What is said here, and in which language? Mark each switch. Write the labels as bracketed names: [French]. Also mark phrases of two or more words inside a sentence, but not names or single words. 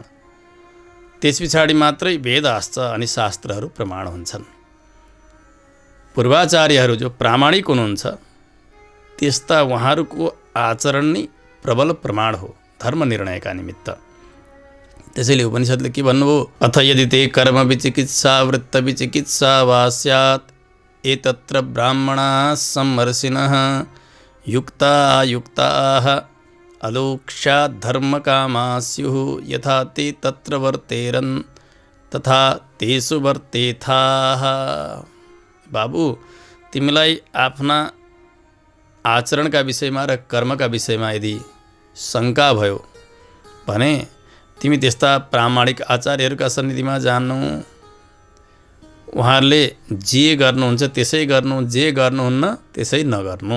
[Nepali] त्यस पछाडि मात्रै वेदाश्च अनि शास्त्रहरू प्रमाण हुन्छन्। पूर्वाचार्यहरू जो प्रामाणिक हुनुहुन्छ त्यस्ता उहाँहरूको आचरण नै प्रबल प्रमाण हो धर्म निर्णयका निमित्त। त्यसैले उपनिषद्ले के भन्नुभयो [Sanskrit] अथ यदि ते कर्म विचिकित्सा वृत्त विचिकित्सा वा स्यात् एतत्र ब्राह्मणाः सम्मर्षिणः युक्ता युक्ताः अलोक्ष्यात् धर्मकामाः स्युः यथा ते तत्र वर्तेरन् तथा तेषु वर्तेथाः। [Nepali] बाबु तिमीलाई आफ्ना आचरणका विषयमा र कर्मका विषयमा यदि शङ्का भयो भने तिमी त्यस्ता प्रामाणिक आचार्यहरूका सन्निधिमा जान्नु। उहाँहरूले जे गर्नुहुन्छ त्यसै गर्नु, जे गर्नुहुन्न त्यसै नगर्नु।